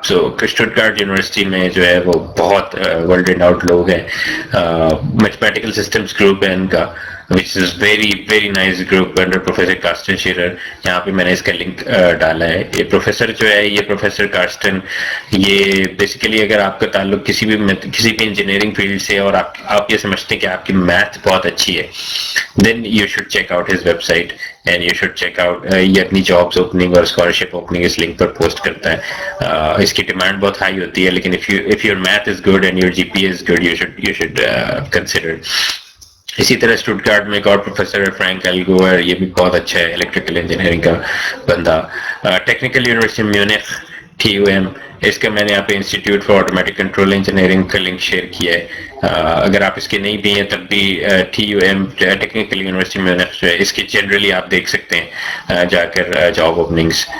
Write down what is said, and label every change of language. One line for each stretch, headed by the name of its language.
Urdu: So اسٹوٹگارٹ university میں جو ہے وہ بہت ورلڈ ریناؤنڈ لوگ ہیں. میتھمیٹیکل سسٹمز گروپ ہے ان کا,
English: which is very nice group under Professor Carsten Scherer.
Urdu: یہاں پہ میں نے اس کا لنک ڈالا ہے. یہ پروفیسر جو ہے, یہ پروفیسر کارسٹن, یہ بیسیکلی اگر آپ کا تعلق کسی بھی انجینئرنگ فیلڈ سے اور آپ یہ سمجھتے ہیں کہ آپ کی میتھ بہت اچھی ہے,
English: then you should check out his website and you should check out
Urdu: یہ اپنی جابس اوپننگ اور اسکالرشپ اوپننگ اس لنک پر پوسٹ کرتا ہے. اس کی ڈیمانڈ بہت ہائی ہوتی ہے, لیکن
English: if your math is good and your GPA is good, you should consider.
Urdu: اسی طرح اسٹوٹگارٹ میں ایک اور پروفیسر ہے فرینک الگوئر, یہ بھی بہت اچھا ہے الیکٹریکل انجینئرنگ کا بندہ. ٹیکنیکل یونیورسٹی میونخ, TUM, اس کا میں نے یہاں پہ institute for automatic control engineering کا لنک شیئر کیا ہے. اگر آپ اس کے نہیں بھی ہیں تب بھی TUM ٹیکنیکل یونیورسٹی میونخ جو ہے, اس کی جنرلی آپ دیکھ سکتے ہیں جا کر جاب اوپننگس.